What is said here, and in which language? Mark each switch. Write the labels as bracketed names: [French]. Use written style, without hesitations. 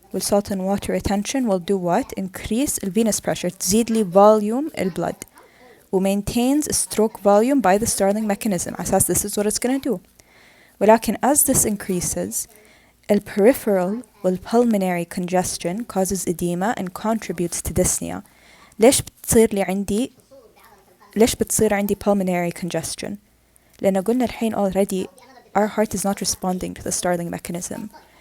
[English] والsalt and water retention will do what? Increase the venous pressure. [Arabic] تزيد لي volume الblood. [English] وmaintains stroke volume by the Starling mechanism. [Arabic] أساس [English] this is what it's going to do. [Arabic] ولكن [English] as this increases, the peripheral والpulmonary congestion causes edema and contributes to dyspnea. [Arabic] ليش بتصير عندي [English] pulmonary congestion؟ [Arabic] لأن قلنا الحين [English] already our heart is not responding to the Starling mechanism.